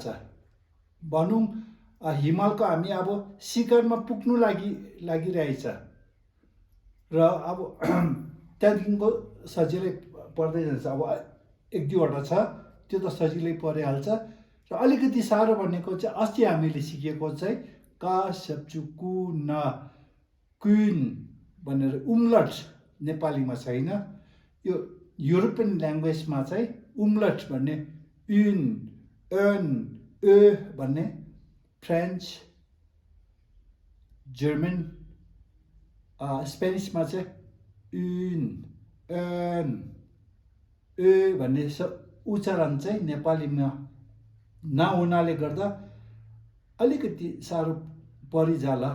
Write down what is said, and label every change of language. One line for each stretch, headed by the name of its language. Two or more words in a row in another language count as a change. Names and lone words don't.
Nepali: भनौँ हिमालको हामी अब शिखरमा पुग्नु लागिरहेछ र अब त्यहाँदेखिको सजिलै पर्दै जान्छ। अब एक दुईवटा छ त्यो त सजिलै परिहाल्छ। र अलिकति साह्रो भनेको चाहिँ अस्ति हामीले सिकेको चाहिँ का शब्चु कु ना कुन भनेर उम्लट नेपालीमा छैन। यो
English: European languageमा
Nepali: चाहिँ उम्लट भन्ने उन एन ए भन्ने, फ्रेन्च जर्मन स्पेनिसमा चाहिँ उन एन ए भन्ने उच्चारण चाहिँ नेपालीमा नहुनाले गर्दा अलिकति साह्रो परिजाला।